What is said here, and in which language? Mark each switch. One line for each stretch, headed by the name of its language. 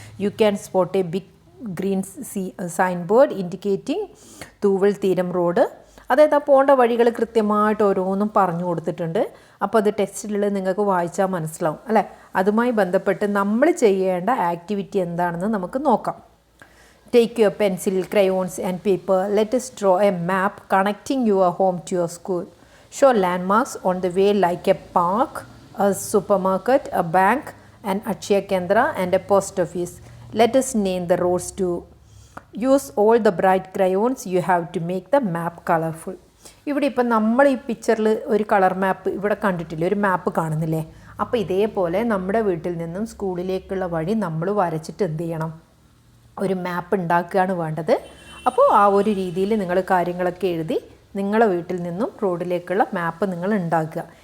English: You can spot a big green sign board indicating Thooval Theeram road.
Malayalam: അതായത് ആ പോകേണ്ട വഴികൾ കൃത്യമായിട്ട് ഓരോന്നും പറഞ്ഞു കൊടുത്തിട്ടുണ്ട്. അപ്പോൾ അത് ടെക്സ്റ്റിൽ നിങ്ങൾക്ക് വായിച്ചാൽ മനസ്സിലാവും അല്ലേ. അതുമായി ബന്ധപ്പെട്ട് നമ്മൾ ചെയ്യേണ്ട ആക്ടിവിറ്റി എന്താണെന്ന് നമുക്ക് നോക്കാം.
English: Take your pencil, crayons and paper. Let us draw a map connecting your home to your school. Show landmarks on the way like a park, a supermarket, a bank, an Akshaya Kendra and a post office. Let us name the roads too. Use all the bright crayons you have to make the map colorful.
Malayalam: ഇവിടെ ഇപ്പം നമ്മൾ ഈ പിക്ചറിൽ ഒരു colour മാപ്പ് ഇവിടെ കണ്ടിട്ടില്ലേ, ഒരു മാപ്പ് കാണുന്നില്ലേ. അപ്പോൾ ഇതേപോലെ നമ്മുടെ വീട്ടിൽ നിന്നും സ്കൂളിലേക്കുള്ള വഴി നമ്മൾ വരച്ചിട്ട് എന്ത് ചെയ്യണം? ഒരു മാപ്പ് ഉണ്ടാക്കുകയാണ് വേണ്ടത്. അപ്പോൾ ആ ഒരു രീതിയിൽ നിങ്ങൾ കാര്യങ്ങളൊക്കെ എഴുതി നിങ്ങളുടെ വീട്ടിൽ നിന്നും റോഡിലേക്കുള്ള മാപ്പ് നിങ്ങൾ ഉണ്ടാക്കുക.